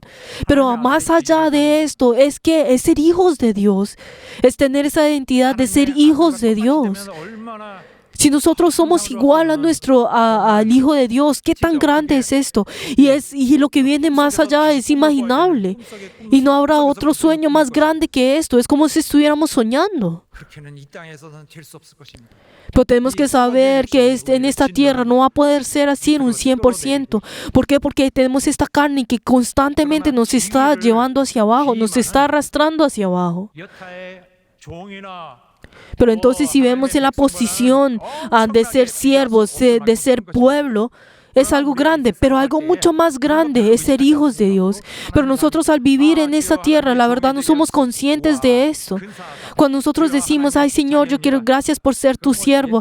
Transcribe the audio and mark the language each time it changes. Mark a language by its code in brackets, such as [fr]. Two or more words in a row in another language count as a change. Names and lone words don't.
[es] Pero más allá de esto, es que es ser hijos de Dios, es tener esa identidad de ser hijos de Dios. [ko] 얼마나 [es] Si nosotros somos igual al Hijo de Dios, ¿qué tan grande es esto? Y lo que viene más allá es inimaginable. Y no habrá otro sueño más grande que esto. Es como si estuviéramos soñando. [ko] 그렇게는 이 땅에서는 될 수 없을 것입니다. [es] Pero tenemos que saber que en esta tierra no va a poder ser así en un 100%. ¿Por qué? Porque tenemos esta carne que constantemente nos está llevando hacia abajo, nos está arrastrando hacia abajo. [ko] 여타의 종이나 [es] Pero entonces si vemos en la posición de ser siervos, de ser pueblo, es algo grande, pero algo mucho más grande es ser hijos de Dios. Pero nosotros al vivir en esta tierra, la verdad no somos conscientes de esto. Cuando nosotros decimos, ay Señor, yo quiero gracias por ser tu siervo.